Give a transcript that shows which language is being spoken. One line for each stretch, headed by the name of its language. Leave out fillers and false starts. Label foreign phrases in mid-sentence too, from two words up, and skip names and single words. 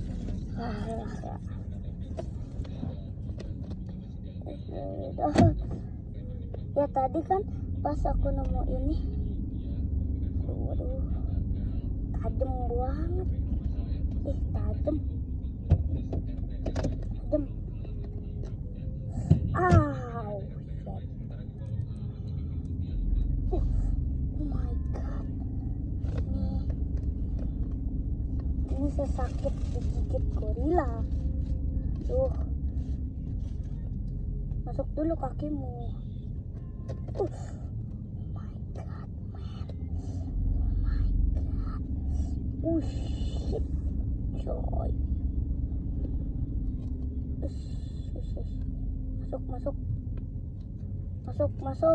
Indonesian: Ya tadi kan pas aku nemu ini, waduh, tajam banget. Tajam.
English: Ow, shit. Oh my god.
Indonesian: Ini sesakit digigit gorila. Tuh. Masuk dulu kakimu.
English: Oh my god, man. Oh my god. Oh shit.
Indonesian: Coy. Masuk.